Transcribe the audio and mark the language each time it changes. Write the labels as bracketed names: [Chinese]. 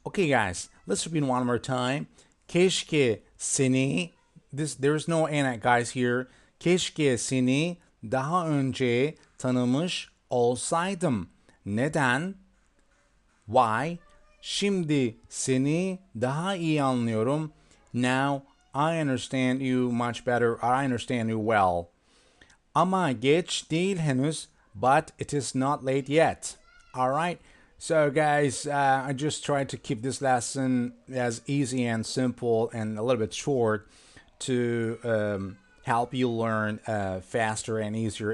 [English] Okay, guys, let's repeat one more time. [Turkish] Keşke seni, [English] there is no and guys here. [Turkish] Keşke seni daha önce tanımış olsaydım. Neden? [English] Why? [Turkish] Şimdi seni daha iyi anlıyorum. [English] Now I understand you much better. I understand you well. [Turkish] Ama geç değil henüz, [English] but it is not late yet. All right. So, guys, I just tried to keep this lesson as easy and simple and a little bit short to help you learn faster and easier.